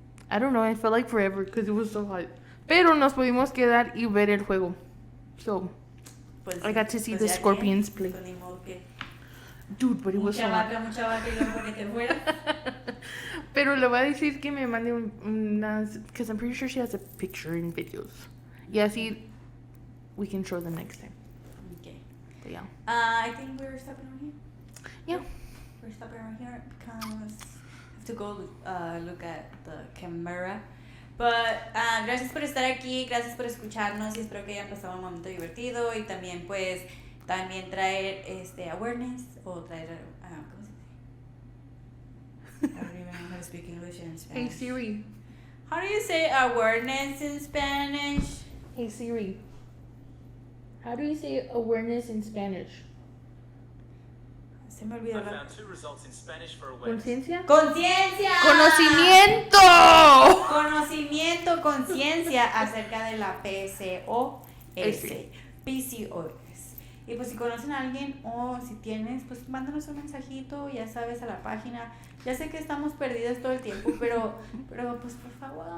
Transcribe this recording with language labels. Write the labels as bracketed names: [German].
[English] I don't know, I felt like forever because it was so hot. [Spanish] Pero nos pudimos quedar y ver el juego. [English] So, [Spanish] Pues, [English] I got to see [Spanish] pues [English] the [Spanish] ya [English] Scorpions [Spanish] que, [English] play. [Spanish] pues ni modo que [English] Dude, but it was so hot. [Spanish] mucha vaca y luego porque te fuera. Pero le voy a decir que me mande unas... [English] Because I'm pretty sure she has a picture and videos. [Spanish] Y así [English] we can show them next time. Okay. But yeah. I think we're stopping right here. Yeah. We're stopping right here because I have to go look at the camera. [Spanish] But gracias por estar aquí, gracias por escucharnos y espero que hayan pasado un momento divertido y también pues también traer awareness o traer ¿cómo se dice? [English] I don't even know how to speak English and Hey Spanish. Siri. How do you say awareness in Spanish? Hey Siri. How do you say awareness in Spanish? [Spanish] Se me olvidó. [English] I found 2 results in Spanish for awareness. [Spanish] ¿Conciencia? ¡Conciencia! ¡Conocimiento! Conocimiento, conciencia acerca de la PCOS. PCOS. Y pues si conocen a alguien o si tienes, pues mándanos un mensajito, ya sabes, a la página. Ya sé que estamos perdidas todo el tiempo, pero pues por favor.